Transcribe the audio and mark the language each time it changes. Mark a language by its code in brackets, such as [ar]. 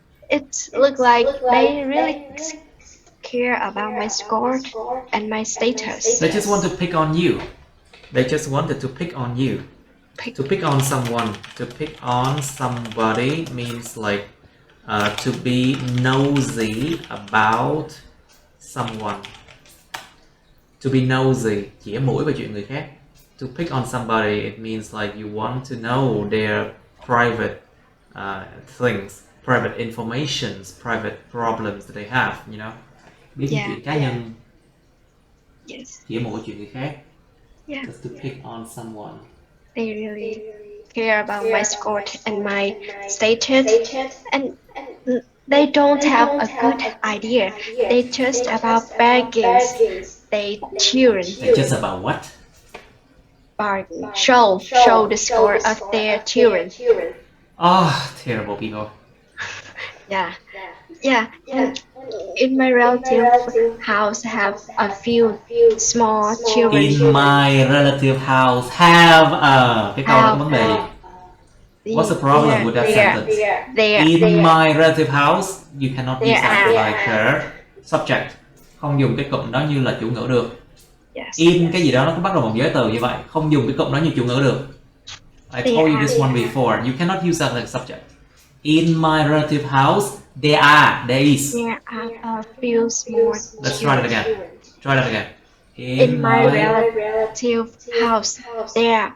[en] It looked like they really care about my score and my status. They just want to pick on you. They just wanted to pick on you. To pick on someone. To pick on somebody means like to be nosy about someone. To be nosy, [vi] chĩa mũi vào chuyện người khác. [en] To pick on somebody, it means like you want to know their private things. private informations, private problems that they have, you know. [vi] Biết những chuyện cá nhân. [en] Yes. [vi] Chỉ một chuyện người khác. [en] Yeah. Just to pick on someone. They really care about my score and my status, and they don't have a good idea. They just about bargains. They children. It's just about what? Bargain. Show the score of their children. Oh, terrible people. Yeah. And in my relative house have a few small children. In my relative house have a... [vi] Cái câu đó có vấn đề gì? [en] What's the problem with that sentence? In my relative house, you cannot use that like subject. [vi] Không dùng cái cụm đó như là chủ ngữ được. In cái gì đó nó có bắt đầu một giới từ như vậy. Không dùng cái cụm đó như chủ ngữ được. [en] I told you this one before. You cannot use that like subject. In my relative house, there is. There are a few small Let's try that again. Try that again. In my relative house, there.